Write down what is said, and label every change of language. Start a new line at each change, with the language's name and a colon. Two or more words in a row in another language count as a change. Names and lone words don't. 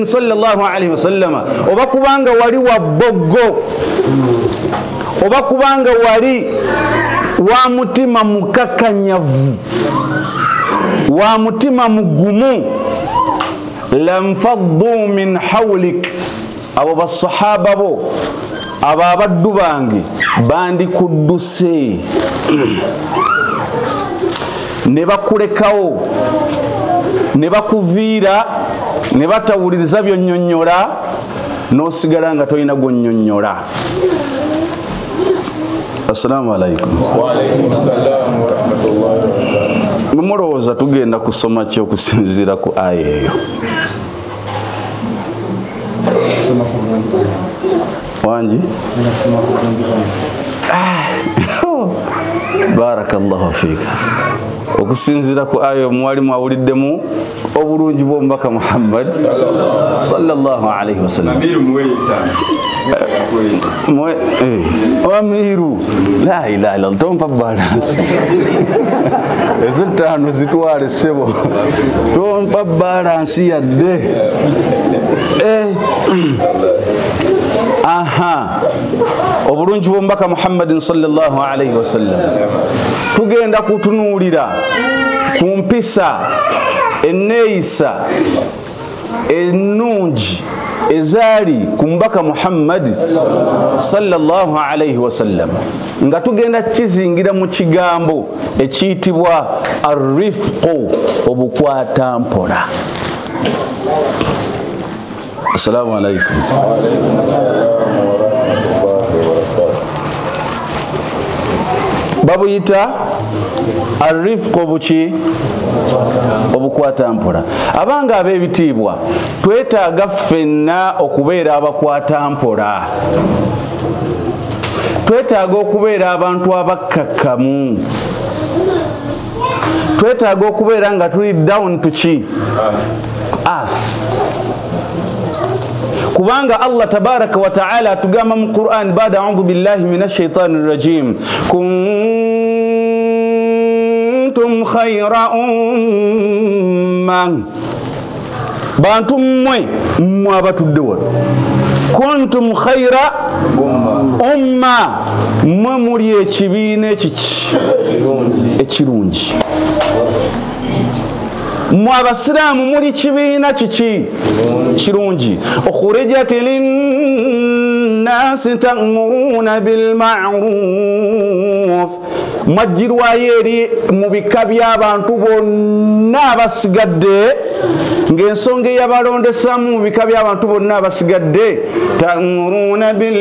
Arabic: صلى الله عليه وسلم
Ganda: oba kubanga wali waboggo oba kubanga wali wa mutima mukakanyavu wa mutima mugumu
Arabic: لانفضوا من حولك
Ganda: abo basahaba bo ababaddu bange bandi kudduse ne bakulekawo ne bakuviira ne batawuliriza byonnyonnyola n'osigala nga tolina gwonnyonnyola.
Arabic: السلام عليكم. وعليكم السلام ورحمة الله وبركاته.
Ganda: Mumulowooza tugenda kusoma ki okusinziira ku aya eyo? Wangi?
Arabic: بارك الله فيك.
Ganda: Okusinziira ku aya mwalimu awuliddemu obulungi bw'omubaka Muhammad
Arabic: صلى الله عليه وسلم.
Ganda: Amiru
Arabic: لا إله إلا الله
Ganda: tompa balance ezo 5 zitwale sebo tompa balance yadde aha obulungi bw'omubaka Muhammad
Arabic: صلى الله عليه وسلم
Ganda: tugenda kutunuulira ku mpisa enneeyisa ennungi ezaali ku mubaka Muhammad
Arabic: صلى الله عليه وسلم
Ganda: nga tugenda kizingira mu kigambo ekiyitibwa arifqu obukwata mpola.
Arabic: السلام عليكم.
Ganda: Babuyita arifqu buki obukwata mpola. Abanga ab'ebitiibwa twetaaga ffenna okubeera abakwata mpola, twetaaga okubeera abantu abakkakkamu, twetaaga okubeera nga tuli
English: down to
Ganda: ki earth. Kubanga
Arabic: الله تبارك وتعالى
Ganda: atugamba mu Qur'an baada
Arabic: أعوذ بالله من الشيطان الرجيم كنتم خير أمة
Ganda: bantu mmwe abatudde wano
Arabic: كنتم خير أمة
Ganda: mmwe muli ekibiina ekirungi mwe abasiraamu muli kibiina kiki kirungi
Arabic: أخرجت للناس تأمرون بالمعروف
Ganda: mwajjirwayo eri mu bika by'abantu bonna abasigadde ng'ensonga eyabalondesamu mu bika by'abantu bonna abasigadde ta'muruna